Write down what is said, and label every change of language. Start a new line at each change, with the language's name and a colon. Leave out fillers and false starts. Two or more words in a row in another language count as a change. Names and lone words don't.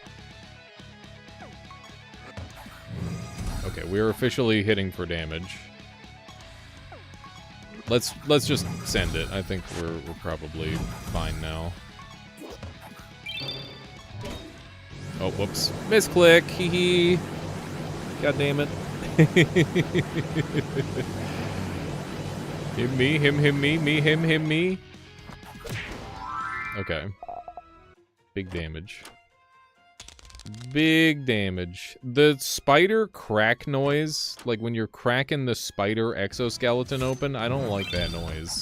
English: Okay, we're officially hitting for damage. Let's just send it. I think we're probably fine now. Oh, whoops. Misclick. Hee hee. God damn it. Him, me, him, me, him, me. Okay. Big damage. Big damage. The spider crack noise, like when you're cracking the spider exoskeleton open, I don't like that noise.